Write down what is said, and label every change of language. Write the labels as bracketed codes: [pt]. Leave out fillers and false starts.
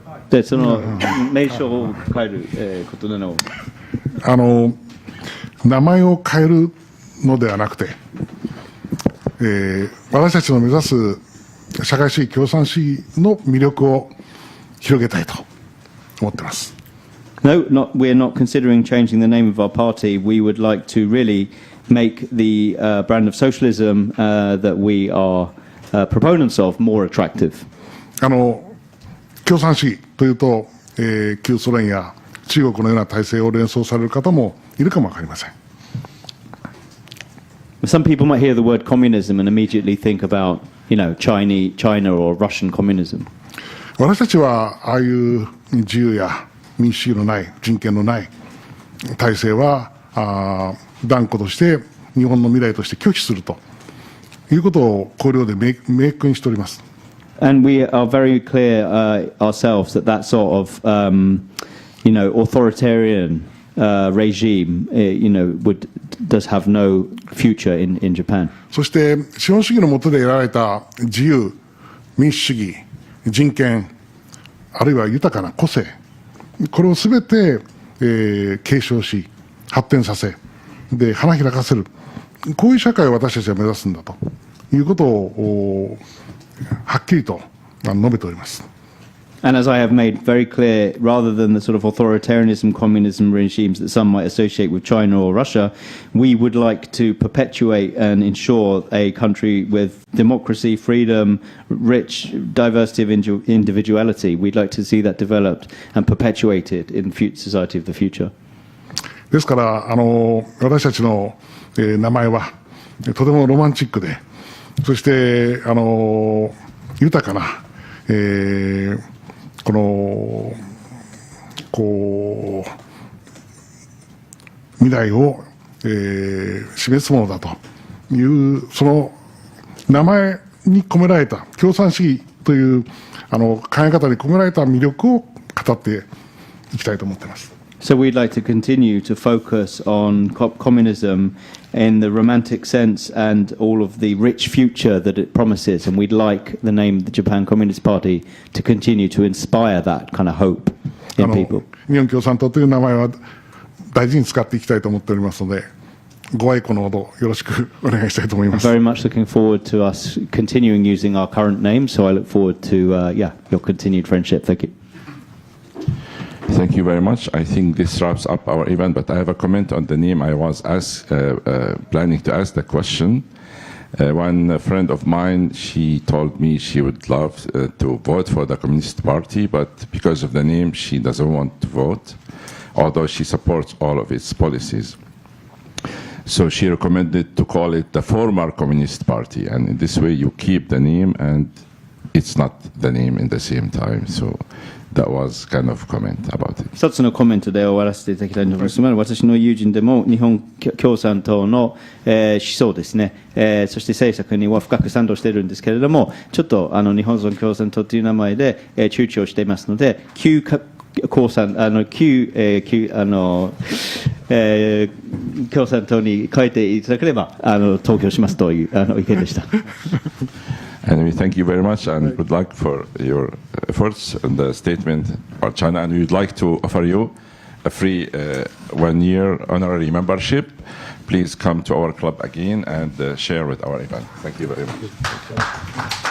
[ja] で、その名称を変えることなの。名前を変えるのではなくて、私たちの目指す社会主義共産主義の魅力を広げたいと思っています。 [en] No, we're not considering changing the name of our party. We would like to really make the brand of socialism that we are proponents of more attractive. [ja] 共産主義というと、旧ソ連や中国のような体制を連想される方もいるかもわかりません。 [en] Some people might hear the word communism and immediately think about, China or Russian communism. [ja] 私たちはああいう自由や民主主義のない人権のない体制は断固として日本の未来として拒否するということを綱領で明確にしております。 [en] And we are very clear ourselves that that sort of, authoritarian regime, does have no future in Japan. [ja] そして資本主義の下で得られた自由、民主主義、人権、あるいは豊かな個性、これをすべて、継承し、発展させ、で花開かせる、こういう社会を私たちは目指すんだということをはっきりと述べております。 [en] And as I have made very clear, rather than the sort of authoritarianism, communism regimes that some might associate with China or Russia, we would like to perpetuate and ensure a country with democracy, freedom, rich diversity of individuality. We'd like to see that developed and perpetuated in the society of the future. [ja] ですから私たちの、名前はとてもロマンチックで、そして豊かな、未来を、示すものだというその名前に込められた共産主義という考え方に込められた魅力を語っていきたいと思っています。 [en] So we'd like to continue to focus on communism in the romantic sense and all of the rich future that it promises, and we'd like the name the Japan Communist Party to continue to inspire that kind of hope in people. [ja] 日本共産党という名前は大事に使っていきたいと思っておりますので、ご愛顧のほどよろしくお願いしたいと思います。 [en] Very much looking forward to us continuing using our current name, so I look forward to your continued friendship. Thank you. Thank you very much. I think this wraps up our event, but I have a comment on the name. I was planning to ask the question. One friend of mine, she told me she would love to vote for the Communist Party, but because of the name, she doesn't want to vote, although she supports all of its policies. So she recommended to call it the former Communist Party, and in this way you keep the name and it's not the name in the same time. So that was kind of comment about it. [ja] 一つのコメントで終わらせていただきたいと思います。私の友人でも日本共産党の、思想ですね、そして政策には深く賛同しているんですけれども、ちょっと日本共産党という名前で、躊躇していますので、旧共産党に変えていただければ投票しますという意見でした。 [en] And we thank you very much and good luck for your efforts in the statement about China. And we would like to offer you a free 1-year honorary membership. Please come to our club again and share with our event. Thank you very much.